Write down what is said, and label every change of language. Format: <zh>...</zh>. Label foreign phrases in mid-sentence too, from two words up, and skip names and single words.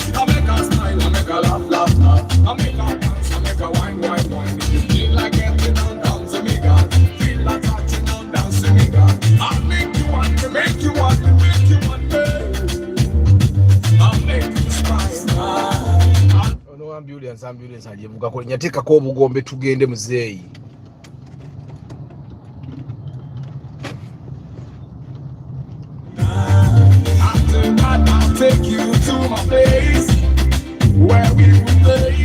<en>I make her smile, I make her laugh. I make her dance, I make her wine. Feel like getting on down to me, God. Feel like touching on down to me, God. I'll make you want to make you want to.</en> <rn>No ambulance ajevuga ko nyatika ko bugombe tugende muzeyi.</rn> <en>After that I'll take you to my place where we will play.</en>